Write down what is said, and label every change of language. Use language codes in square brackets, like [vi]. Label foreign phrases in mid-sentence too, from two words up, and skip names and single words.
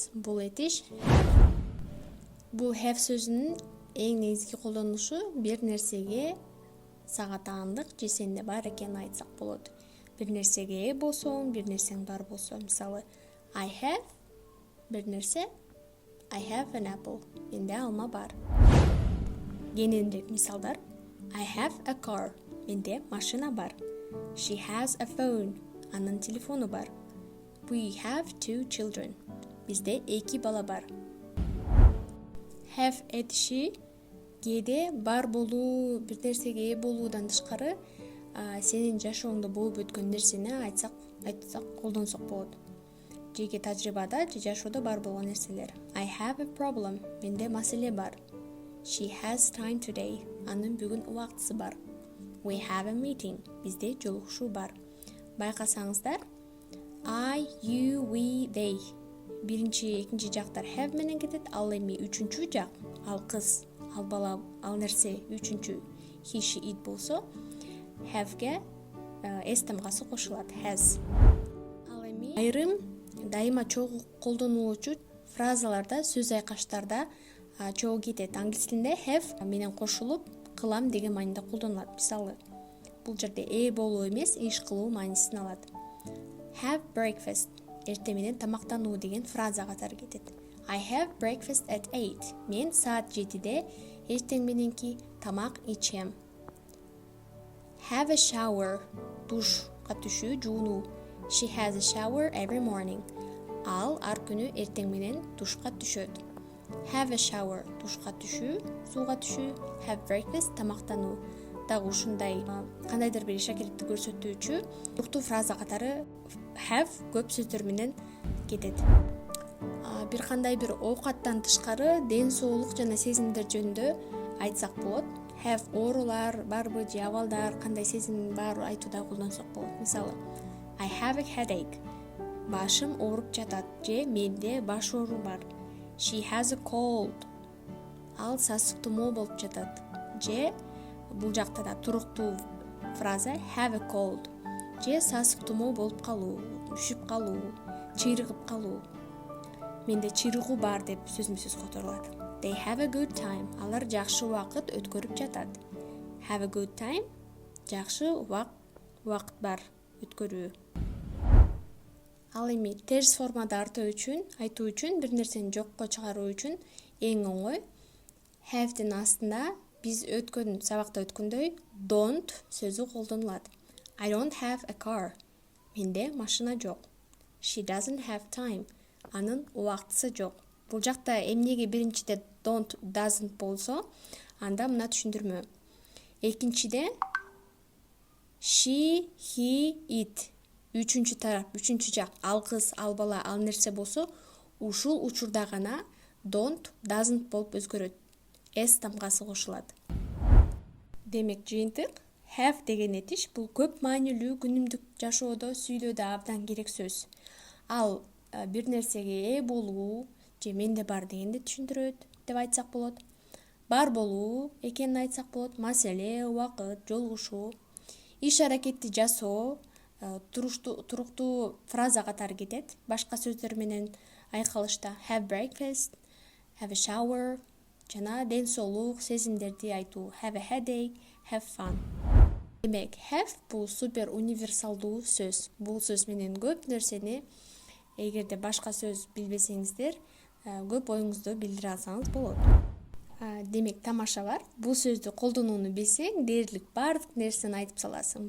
[ky] Бул этиш бул have сөзүнүн эң негизги колдонушу бир нерсеге сага таандык же сенде бар экенин айтсак болот. Бир нерсеге ээ болсоң, бир нерсең бар болсо, мисалы [en] I have [ky] бир нерсе, [en] I have an apple. [ky] Менде алма бар. Кененирээк мисалдар [en] I have a car. [ky] Менде машина бар. [en] She has a phone. [ky] Анын телефону бар. [en] We have two children. [ky] Бизде 2 бала бар. Have этиши кээде бар болуу, бир нерсеге ээ болуудан тышкары сенин жашооңдо болуп өткөн нерсени айтсак, колдонсок болот. Жеке тажрыйбада же жашоодо бар болгон нерселер. [en] I have a problem. [ky] Менде маселе бар. [en] She has time today. [ky] Анын бүгүн убактысы бар. [en] We have a meeting. [ky] Бизде жолугушуу бар. Байкасаңыздар, [en] I, you, we, they. [ky] Биринчи, экинчи жактар have менен кетет, ал эми үчүнчү жак, ал кыз, ал бала, ал нерсе үчүнчү [en] he, she, it [ky] болсо, have'ге s тамгасы кошулат, has. Ал эми айрым дайыма чогуу колдонулуучу фразаларда, сөз айкаштарда чогуу кетет. Англис тилинде have менен кошулуп кылам деген мааниде колдонулат. Мисалы, бул жерде ээ болуу эмес, иш кылуу маанисин алат. [en] Have breakfast [ky] эртең менен тамактануу деген фраза катары кетет. [en] I have breakfast at 8. [ky] Мен саат 7-де эртең мененки тамак ичем. [en] Have a shower [ky] душка түшүү, жуунуу. [en] She has a shower every morning. [ky] Ал ар күнү эртең менен душка түшөт. [en] Have a shower [ky] душка түшүү, сууга түшүү. [en] Have breakfast тамактануу. [ky] Дагы ушундай кандайдыр бир иш аракетти көрсөтүүчү уктуу фраза катары have көп сөздөр менен кетет. Бир кандай бир оокаттан тышкары ден соолук жана сезимдер жөнүндө айтсак болот. Have оорулар барбы же абалдар, кандай сезим бар айтууда колдонсок болот. Мисалы, [en] I have a headache. [ky] Башым ооруп жатат же менде баш оору бар. [en] She has a cold. [ky] Ал сасык тумоо болуп жатат. Же бул жакта да туруктуу фраза [en] have a cold. [ky] Же сасык тумоо болуп калуу, үшүп калуу, чыйрыгып калуу. Менде чыйрыгуу бар деп сөзмө-сөз которулат. [en] They have a good time. [ky] Алар жакшы убакыт өткөрүп жатат. [en] Have a good time. [ky] Жакшы убакыт бар өткөрүү. Ал эми терс формада айтуу үчүн, бир нерсени жокко чыгаруу үчүн эң оңой have'дин астында биз өткөн сабакта өткөндөй don't сөзү колдонулат. [en] I don't have a car. [ky] Менде машина жок. [en] She doesn't have time. [ky] Анын убактысы жок. Бул жакта эмнеге биринчиде [en] don't, doesn't [ky] болсо, анда мына түшүндүрмө. [en] Экинчиде she, he, it. [ky] Үчүнчү тарап, үчүнчү жак, ал кыз, ал бала, ал нерсе болсо, ушул учурда гана [en] don't, doesn't [ky] болуп өзгөрөт. S тамгасы кошулат. Демек жыйынтык, have деген этиш бул көп маанилүү күнүмдүк жашоодо, сүйлөөдө абдан керек сөз. Ал бир нерсеге ээ болуу же менде бар дегенди түшүндүрөт деп айтсак болот. Бар болуу экенин айтсак болот. Маселе, убакыт, жолугушуу, иш аракетти жасоо туруктуу фраза катары кетет. Башка сөздөр менен айкалышта [en] have breakfast, have a shower [ky] жана ден соолук, сезимдерди айтуу [en] have a headache, have fun. [ky] Демек, have бул супер универсалдуу сөз. Бул сөз менен көп нерсени, эгерде башка сөз билбесеңиздер, көп оюңузду билдире алсаңыз болот. Демек, тамаша бар. Бул сөздү колдонууну билсең, дээрлик баардык нерсени айтып саласың.